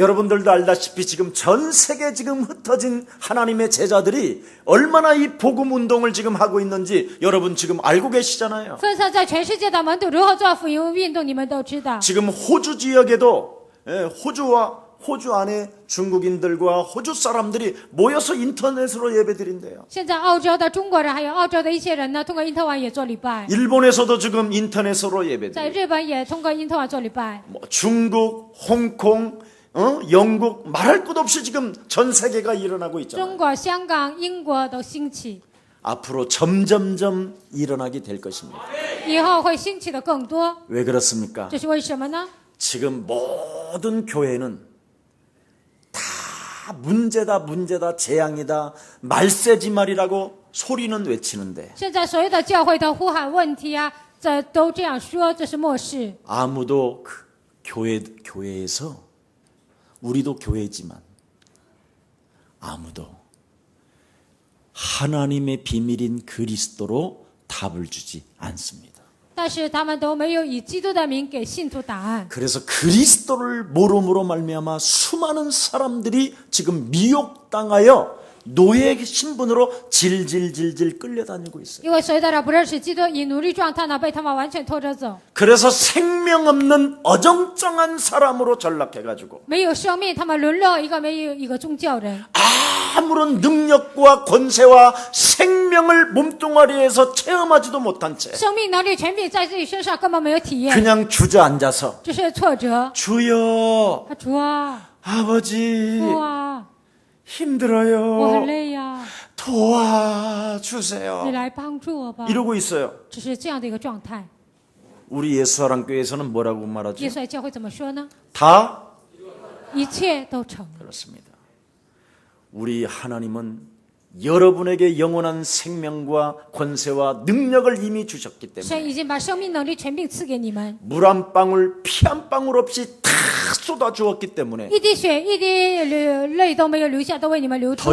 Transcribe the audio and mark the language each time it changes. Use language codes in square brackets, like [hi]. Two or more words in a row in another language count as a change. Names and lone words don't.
[ko] 여러분들도 알다시피 지금 전 세계 지금 흩어진 하나님의 제자들이 얼마나 이 복음 운동을 지금 하고 있는지 여러분 지금 알고 계시잖아요. [zh] 分散在全世界的门徒如何做福音运动，你们都知道。 [ko] 지금 호주 지역에도 호주 안에 중국인들과 호주 사람들이 모여서 인터넷으로 예배드린대요. [zh] 现在澳洲的中国人还有澳洲的一些人呢，通过因特网也做礼拜。 [ko] 일본에서도 지금 인터넷으로 [zh] 在 [ko] 예배드려요. [zh] 日本也通过因特网做礼拜。 [ko] 뭐 중국, 홍콩, 영국 말할 것 없이 지금 전 세계가 일어나고 있잖아요. [zh] 中国、香港、英国都兴起， [ko] 앞으로 점점점 일어나게 될 것입니다. [zh] 以后会兴起的更多。 [ko] 왜 그렇습니까? [zh] 这是为什么呢？ [ko] 지금 모든 교회는 다 문제다, 재앙이다, 말세지 말이라고 소리는 외치는데 [zh] 现在所有的教会都呼喊问题啊，这都这样说，这是末世。 [ko] 아무도 그 교회에서 우리도 교회지만 아무도 하나님의 비밀인 그리스도로 답을 주지 않습니다. [zh] 但是他们都没有以基督的名给信徒答案。 [ko] 그래서 그리스도를 모름으로 말미암아 수많은 사람들이 지금 미혹당하여 노예 신분으로 질질질질 끌려다니고 있어요. [zh] 因为所有的人不认识基督，以奴隶状态呢被他们完全拖着走， [ko] 그래서 생명 없는 어정쩡한 사람으로 전락해가지고 [zh] 没有生命，他们沦落一个宗教人， [ko] 아무런 능력과 권세와 생명을 몸뚱아리에서 체험하지도 못한 채 [zh] 生命能力权柄在自己身上根本没有体验， [ko] 그냥 주저앉아서 [zh] 这是挫折。 [ko] 주여 [zh] 主啊， [ko] 아버지 [zh] 父啊，我很 [ko] 힘들어요. [zh] 累呀， [ko] 도와주세요. [zh] 你来帮助我吧。 [ko] 이러고 있어요. [zh] 只是这样的一个状态。 [ko] 우리 예수사랑교회에서는 뭐라고 말하죠? [zh] 耶稣爱教会怎么说呢？ [ko] 다 [zh] 一切都成了。 [ko] 그렇습니다. 우리 하나님은 여러분에게 영원한 생명과 권세와 능력을 이미 주셨기 [zh] 神 [ko] 때문에 [zh] 已经把生命能力权柄赐给你们， [ko] 물 한 방울 피 한 방울 없이 다 쏟아 주었기 때문에 [zh] 一滴血一滴泪都没有流下，都为你们流出